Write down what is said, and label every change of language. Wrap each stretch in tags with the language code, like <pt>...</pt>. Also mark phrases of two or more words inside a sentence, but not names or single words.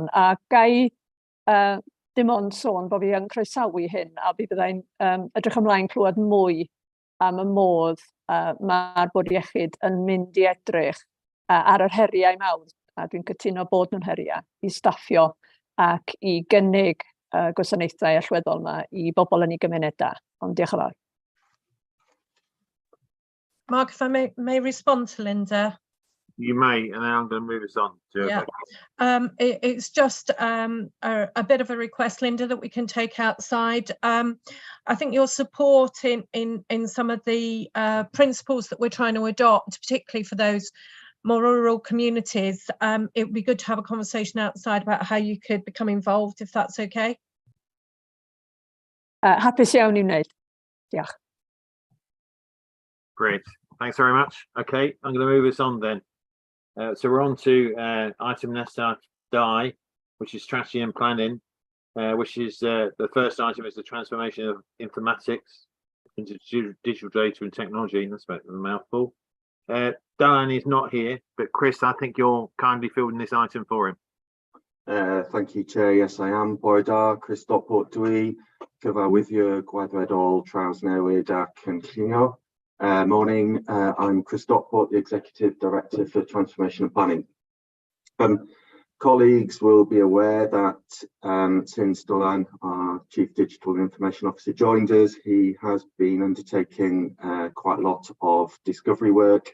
<cy>A gai dim ond sôn bod fi yn croesawu hyn, a fi byddai'n edrych ymlaen clywed mwy am y modd mae'r Bwrdd Iechyd yn mynd i edrych ar yr heriau mawr, a dwi'n cytuno bod nhw'n heriau, i staffio ac i gynnig gwasanaethau allweddol yma i bobl yn ei gymunedau. Ond diolch yn fawr.</cy> <en>Mark, if I may respond to Linda. You may, and then I'm going to move us on. Yeah, it's just a bit of a request, Linda, that we can take outside. I think your support in some of the principles that we're trying to adopt, particularly for those more rural communities, it would be good to have a conversation outside about how you could become involved, if that's okay.</en> <cy>Hapus iawn i wneud. Diolch.</cy> <en>Great, thanks very much. Okay, I'm going to move us on then. So we're on to item Nesta Die, which is strategy and planning, which is the first item is the transformation of informatics into digital data and technology. That's a mouthful. Diane is not here, but Chris, I think you're kindly fielding this item for him. Thank you, Chair. Yes, I am.</en> <cy>Bore Chris Stockport Dwi, cyfarwyddwr gweithredol trawsnewid ac cynllunio.</cy> <en>Morning, I'm Chris Stockport, the Executive Director for Transformation and Planning. Colleagues will be aware that since Dolan, our Chief Digital and Information Officer, joined us, he has been undertaking quite a lot of discovery work.</en>